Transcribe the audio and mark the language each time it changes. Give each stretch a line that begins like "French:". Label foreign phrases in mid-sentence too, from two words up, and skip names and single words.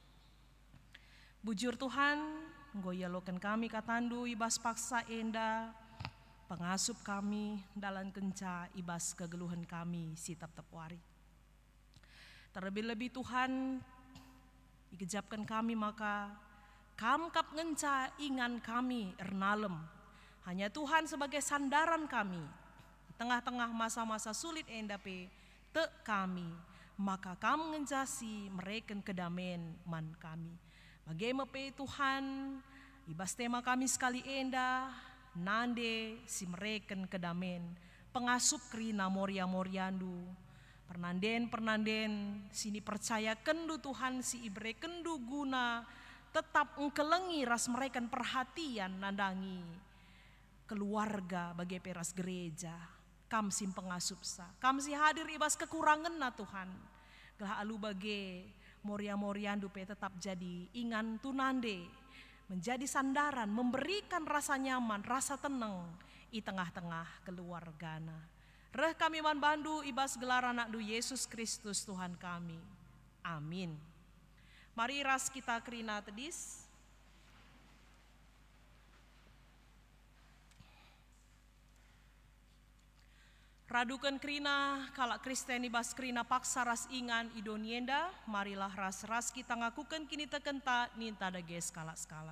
Batak Karo: Bujur Tuhan, goyalokan kami katandu ibas paksa enda, pengasup kami dalam kenca ibas kegeluhan kami si tep-tep wari. Terlebih-lebih Tuhan, dikejapkan kami maka kamkap ngenca ingan kami ernalem.
Indonesian: Hanya Tuhan sebagai sandaran kami di tengah-tengah masa-masa sulit
Batak Karo: endape te kami, maka kam ngenjasi mereken kedamaian man kami. Bagaimana Tuhan ibas tema kami sekali enda nande si mereken kedamaian pengasup kerina Moria Moriandu pernanden sini percaya kendu Tuhan si ibre kendu guna tetap engkelengi ras mereken perhatian nandangi keluarga bagi peras gereja, kam sim pengasup sa, kam si hadir ibas kekurangan na Tuhan. Gelah alu bagi Moria Moriandu pe tetap jadi ingan tunande,
Indonesian: menjadi sandaran, memberikan rasa nyaman, rasa tenang di tengah-tengah keluargana.
Batak Karo: Reh kami man bandu ibas gelar anak du Yesus Kristus Tuhan kami. Amin. Mari ras kita kerina tedis. Radukan kerina kalak Kristen ibas kerina paksa ras ingan idonienda, marilah ras-ras kita ngakukan kini tekenta ninta dages skala-skala.